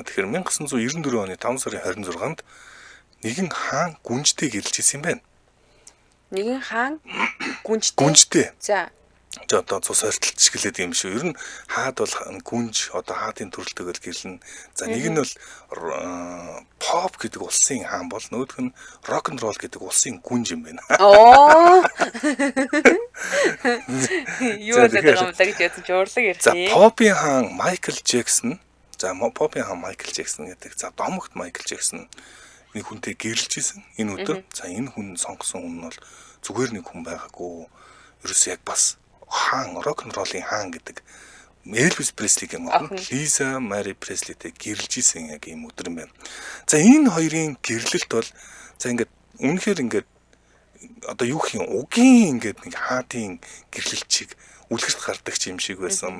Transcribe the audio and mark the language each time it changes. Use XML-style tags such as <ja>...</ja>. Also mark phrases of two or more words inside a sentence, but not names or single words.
<mn>Тэгэхээр 1994 оны 5 сарын 26-нд нэгэн хаан гүнжтэй гэрэлж исэн юм байна. Нэгэн хаан гүнжтэй. Гүнжтэй. За одоо цус ойртолч гэлээд юм шүү. Ер нь хаад бол гүнж одоо хаадын төрөлтэйгээр гэрлэн. За нэг нь бол pop гэдэг улсын хаан бол нөгөөх нь</mn> <en>rock and roll</en> <mn>гэдэг улсын гүнж юм байна. Юу л гэдэг юм даа гэж ядсан ч урлаг ярьсан. За pop-ийн хаан Michael Jackson. За pop-ийн хаан Michael Jackson гэдэг. За домогт Michael Jackson нэг хүнтэй гэрэлж исэн энэ өдөр. За энэ хүн сонгосон хүн нь бол зүгээр нэг хүн байгаагүй. Ерөөс яг бас хаан</mn> <en>rock and roll-</en> <mn>ийн хаан гэдэг Elvis Presley-ийн охин Lisa Marie Presley-тэй гэрэлж исэн яг ийм өдөр юм байна. За энэ хоёрын гэрлэлт бол за ингээд үнэхээр ингээд одоо юу гэх юм угийн ингээд нэг хаадын гэрлэлчийг үлгэрт гардаг юм шиг байсан.</mn>